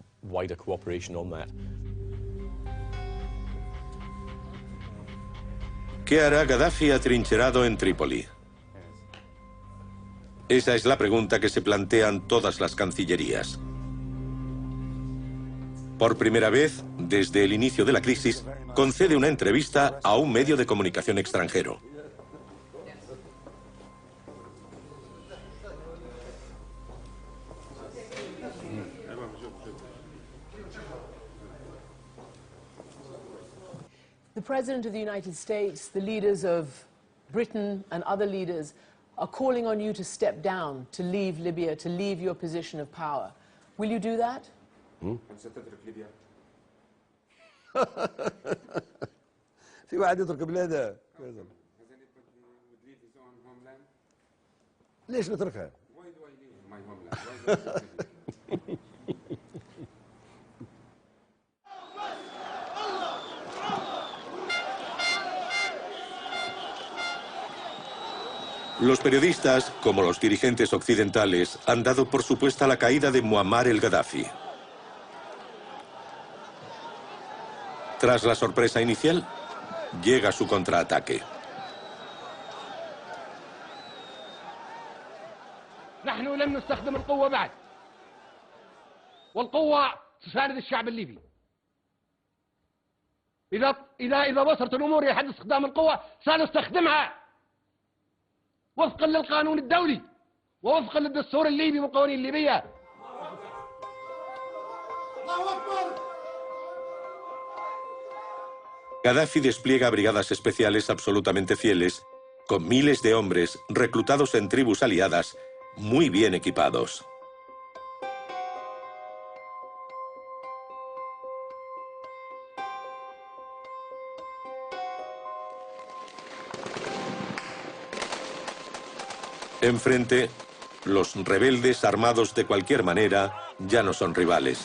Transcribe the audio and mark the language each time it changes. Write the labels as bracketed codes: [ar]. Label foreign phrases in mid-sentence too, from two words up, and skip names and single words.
[es] ¿Qué hará Gaddafi atrincherado en Trípoli? Esa es la pregunta que se plantean todas las cancillerías. Por primera vez, desde el inicio de la crisis, concede una entrevista a un medio de comunicación extranjero. [en] The President of the United States, the leaders of Britain and other leaders are calling on you to step down, to leave Libya, to leave your position of power. Will you do that? [ar] في واحد يترك بلاده ليش نتركها؟ [es] Los periodistas, como los dirigentes occidentales, han dado por supuesta la caída de Muammar el-Gaddafi. Tras la sorpresa inicial, llega su contraataque. [ar] نحن لم نستخدم القوة بعد والقوة تساند الشعب الليبي إذا وصلت الأمور إلى حد استخدام القوة سنستخدمها وفقا للقانون الدولي ووفقا للدستور الليبي والقوانين الليبية. [es] Gaddafi despliega brigadas especiales absolutamente fieles, con miles de hombres reclutados en tribus aliadas, muy bien equipados. Enfrente, los rebeldes armados de cualquier manera ya no son rivales.